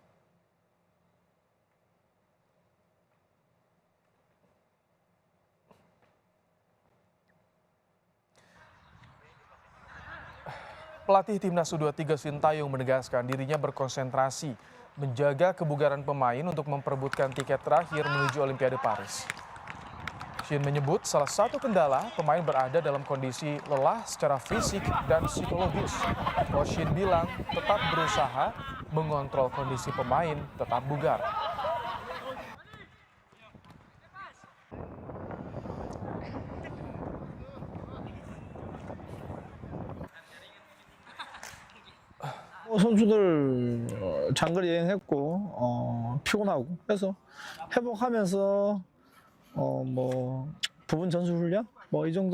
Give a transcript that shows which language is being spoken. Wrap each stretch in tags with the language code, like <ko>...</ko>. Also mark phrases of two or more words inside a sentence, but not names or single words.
<id>Pelatih Timnas U23 Sintayong menegaskan dirinya berkonsentrasi menjaga kebugaran pemain untuk memperebutkan tiket terakhir menuju Olimpiade Paris. Shin menyebut salah satu kendala pemain berada dalam kondisi lelah secara fisik dan psikologis. Shin bilang tetap berusaha mengontrol kondisi pemain tetap bugar.</id> <ko>선수들 장거리 여행했고 피곤하고 해서 회복하면서 부분 전술 훈련 이 정도.</ko>